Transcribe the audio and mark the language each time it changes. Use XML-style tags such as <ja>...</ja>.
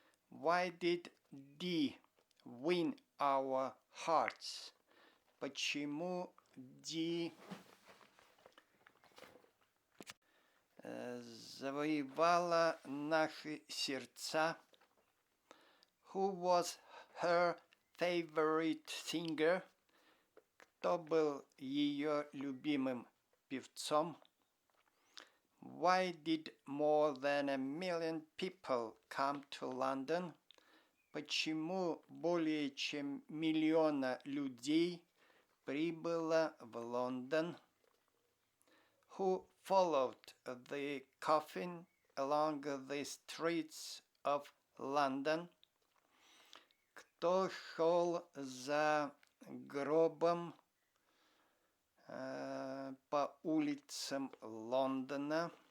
<en>Why did Dee win our hearts?</en> <ru>Почему Ди завоевала наши сердца?</ru> <en>Who was her favorite singer?</en> <ru>Кто был ее любимым певцом?</ru> <en>Why did more than 1 million people come to London?</en> <ru>Почему более чем 1 миллиона людей прибыло в Лондон?</ru> <en>Who followed the coffin along the streets of London?</en> <ru>Кто шел за гробом по улицам Лондона?</ru>